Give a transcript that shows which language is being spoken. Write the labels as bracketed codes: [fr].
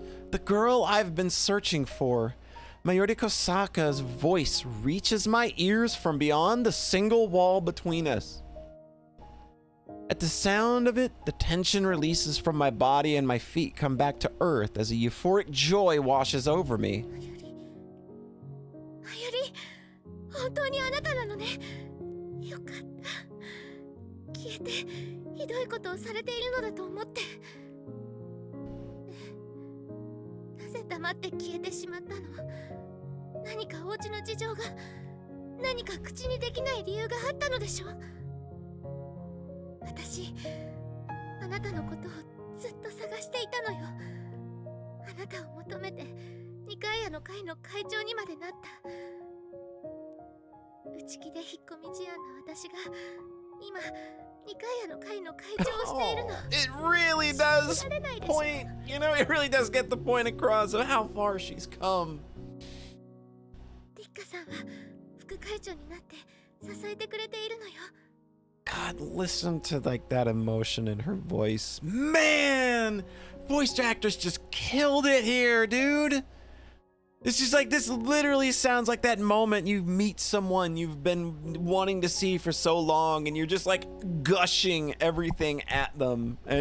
[en] The girl I've been searching for. Mayuri Kosaka's voice reaches my ears from beyond the single wall between us. At the sound of it, the tension releases from my body and my feet come back to earth as a euphoric joy washes over me. [ja] Mayuri, 本当にあなたなのね。よかった。消えてひどいことをされているのだと思って。なぜ黙って消えてしまったの？何かお家の事情が、何か口にできない理由があったのでしょう。私、あなたのことをずっと探していたのよ。あなたを求めてニカイアの会の会長にまでなった。内気で引っ込み思案な私が今ニカイアの会の会長をしているの。 [en] It really does point, you know, it really does get the point across of how far she's come. [ja] リッカさんは副会長になって支えてくれているのよ。 [en] God, listen to like that emotion in her voice. Man, voice actors just killed it here, dude. It's just like, this literally sounds like that moment you meet someone you've been wanting to see for so long and you're just like gushing everything at them.